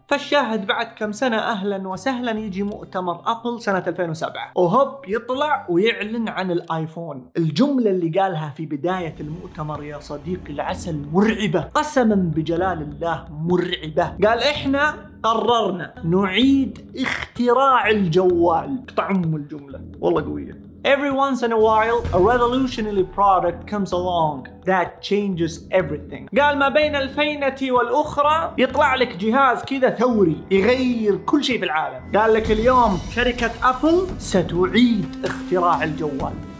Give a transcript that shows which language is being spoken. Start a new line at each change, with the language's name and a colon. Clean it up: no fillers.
Arabic: فالشاهد بعد كم سنه اهلا وسهلا يجي مؤتمر ابل سنه 2007 وهوب يطلع ويعلن عن الايفون. الجمله اللي قالها في بدايه المؤتمر يا صديقي العسل مرعبه، قسما بجلال الله مرعبه. قال احنا قررنا نعيد اختراع الجوال. قطع ام الجمله والله قويه.
English: Every once in a while, a revolutionary product comes along that changes everything.
Arabic: قال ما بين الفينة والأخرى يطلع لك جهاز كذا ثوري يغير كل شيء في العالم. قال لك اليوم شركة أبل ستعيد اختراع الجوال.